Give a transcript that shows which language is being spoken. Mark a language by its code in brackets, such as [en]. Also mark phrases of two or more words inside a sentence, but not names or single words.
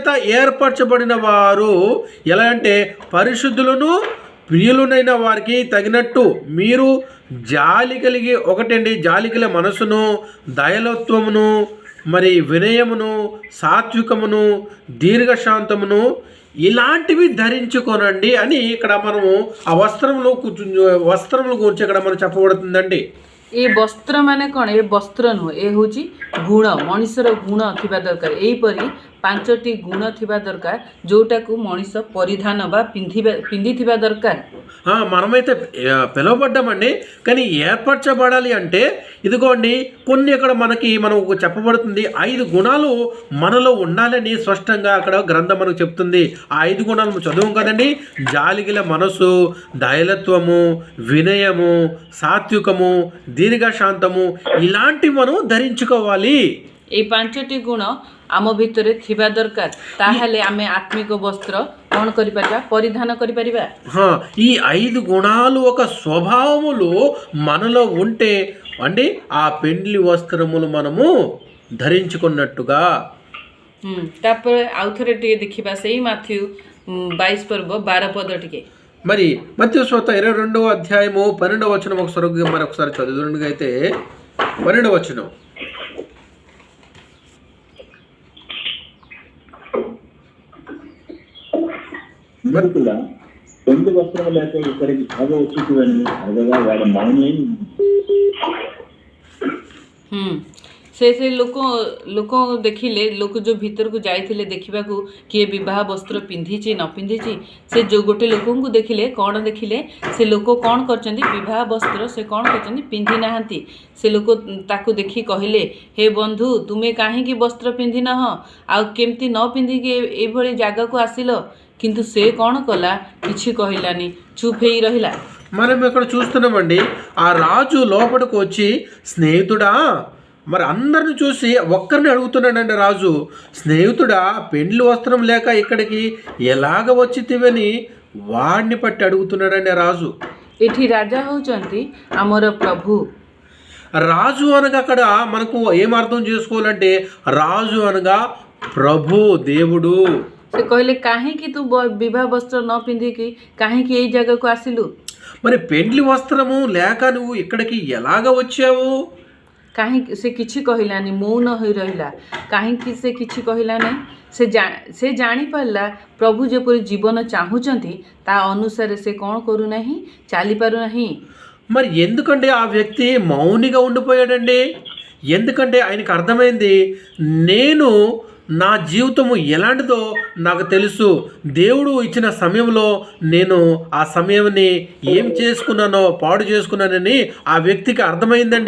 [te] ఏర్పరచబడిన వారు ఎలా అంటే పరిశుద్ధులను ప్రియులనైన వారికి తగినట్టు మీరు జాలి కలిగి, ఒకటండి జాలి కలిగే మనసును, దయలత్వమును, మరి వినయమును, సాత్వికమును, దీర్ఘశాంతమును ఇలాంటివి ధరించుకోనండి అని ఇక్కడ మనము ఆ వస్త్రముల గురించి ఇక్కడ మనం చెప్పబడుతుందండి. [or] ଏ ବସ୍ତ୍ର ମାନେ କ'ଣ? ଏ ବସ୍ତ୍ର ନୁହଁ, ଏ ହେଉଛି ଗୁଣ, ମଣିଷର ଗୁଣ ଥିବା ଦରକାର। ଏହିପରି 5ଟି ଗୁଣ ଥିବା ଦରକାର ଯେଉଁଟାକୁ ମଣିଷ ପରିଧାନ ବା ପିନ୍ଧିଥିବା ଦରକାର। [te] మనమైతే పిలువబడ్డామండి, కానీ ఏర్పరచబడాలి అంటే ఇదిగోండి కొన్ని ఇక్కడ మనకు చెప్పబడుతుంది. 5 గుణాలు మనలో ఉండాలని స్పష్టంగా అక్కడ గ్రంథం మనకు చెప్తుంది. ఆ 5 గుణాలు చదువు కదండి. జాలిగిల మనసు, దయలత్వము, వినయము, సాత్వికము, దీర్ఘశాంతము ఇలాంటివి మనం ధరించుకోవాలి। [or] এই 5ଟି ଗୁଣ ଆମ ଭିତରେ ଥିବା ଦରକାର, ତାହେଲେ ଆମେ ଆତ୍ମିକ ବସ୍ତ୍ର କ'ଣ କରିପାରିବା? ପରିଧାନ କରିପାରିବା। [te] ఈ 5 గుణాలు ఒక స్వభావములు మనలో ఉంటే అండి ఆ పెండ్లి వస్త్రములు మనము ధరించుకున్నట్టుగా। [or] ତାପରେ ଆଉ ଥରେ ଟିକେ ଦେଖିବା ସେଇ ମାଥ୍ୟୁ 22 ପର୍ବ 12 ପଦ ଟିକେ। [te] మరి మత్తయి సువార్త 22వ అధ్యాయము 12వ వచనం మరొకసారి చదువుతున్నట్లయితే 12వ వచనం, కూడా 2 వస్త్రము లేక ఇక్కడికి బాగా వచ్చేటివని అడగగా వాడు మౌనమై [or] ସେ ଲୋକ ଦେଖିଲେ, ଲୋକ ଯେଉଁ ଭିତରକୁ ଯାଇଥିଲେ ଦେଖିବାକୁ କିଏ ବିବାହ ବସ୍ତ୍ର ପିନ୍ଧିଛି ନ ପିନ୍ଧିଛି, ସେ ଯେଉଁ ଗୋଟେ ଲୋକଙ୍କୁ ଦେଖିଲେ, କ'ଣ ଦେଖିଲେ? ସେ ଲୋକ କ'ଣ କରିଛନ୍ତି? ବିବାହ ବସ୍ତ୍ର ସେ କ'ଣ କରିଛନ୍ତି? ପିନ୍ଧି ନାହାନ୍ତି। ସେ ଲୋକ ତାକୁ ଦେଖି କହିଲେ, ହେ ବନ୍ଧୁ, ତୁମେ କାହିଁକି ବସ୍ତ୍ର ପିନ୍ଧିନାହଁ? ଆଉ କେମିତି ନ ପିନ୍ଧିକି ଏଇଭଳି ଜାଗାକୁ ଆସିଲ? କିନ୍ତୁ ସେ କ'ଣ କଲା? କିଛି କହିଲାନି, ଚୁପ୍ ହେଇ ରହିଲା। [te] మనం ఇక్కడ చూస్తున్నామండి, ఆ రాజు లోపలికి వచ్చి, స్నేహితుడా, మరి అందరిని చూసి ఒక్కరిని అడుగుతున్నాడండి రాజు, స్నేహితుడా, పెండ్లి వస్త్రం లేక ఇక్కడికి ఎలాగ వచ్చితివని వాడిని పట్టి అడుగుతున్నాడండి రాజు। [or] ଏଠି ରାଜା ହେଉଛନ୍ତି ଆମର ପ୍ରଭୁ। [te] రాజు అనగా అక్కడ మనకు ఏం అర్థం చేసుకోవాలంటే, రాజు అనగా ప్రభు, దేవుడు। [or] ସେ କହିଲେ, କାହିଁକି ତୁ ବିବାହ ବସ୍ତ୍ର ନ ପିନ୍ଧିକି କାହିଁକି ଏଇ ଜାଗାକୁ ଆସିଲୁ? [te] మరి పెండ్లి వస్త్రము లేక నువ్వు ఇక్కడికి ఎలాగ వచ్చావు? [or] କାହିଁକି ସେ କିଛି କହିଲାନି, ମୌନ ହୋଇ ରହିଲା। କାହିଁକି ସେ କିଛି କହିଲା ନାହିଁ? ସେ ଜାଣିପାରିଲା ପ୍ରଭୁ ଯେପରି ଜୀବନ ଚାହୁଁଛନ୍ତି ତା ଅନୁସାରେ ସେ କ'ଣ କରୁନାହିଁ, ଚାଲିପାରୁନାହିଁ। [te] మరి ఎందుకంటే ఆ వ్యక్తి మౌనిగా ఉండిపోయాడండి? ఎందుకంటే ఆయనకు అర్థమైంది, నేను నా జీవితము ఎలాంటిదో నాకు తెలుసు, దేవుడు ఇచ్చిన సమయంలో నేను ఆ సమయాన్ని ఏం చేసుకున్నానో పాడు చేసుకున్నానని ఆ వ్యక్తికి అర్థమైందండి।